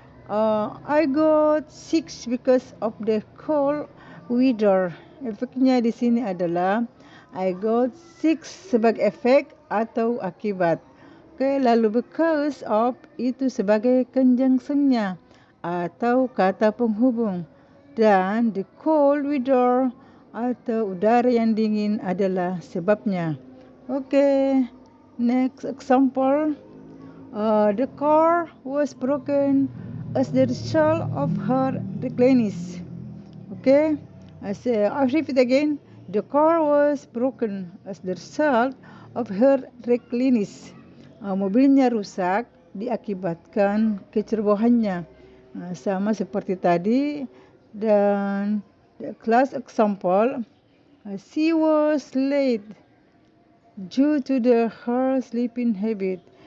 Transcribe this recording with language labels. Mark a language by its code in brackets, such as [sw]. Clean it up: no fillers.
[en] I got 6 because of the cold weather. [id] Efeknya di sini adalah [en] I got 6 [id] sebagai efek atau akibat. Okay, lalu because of itu sebagai conjunctionnya atau kata penghubung. Dan [en] the cold weather [id] atau udara yang dingin adalah sebabnya. [en] Okay, next example. The car was broken as the result of her recklessness. Okay, I repeat again. The car was broken as the result of her recklessness. [id] Mobilnya rusak diakibatkan kecerobohannya. Sama seperti tadi. Dan [en] the class example, she was late due to her sleeping habit.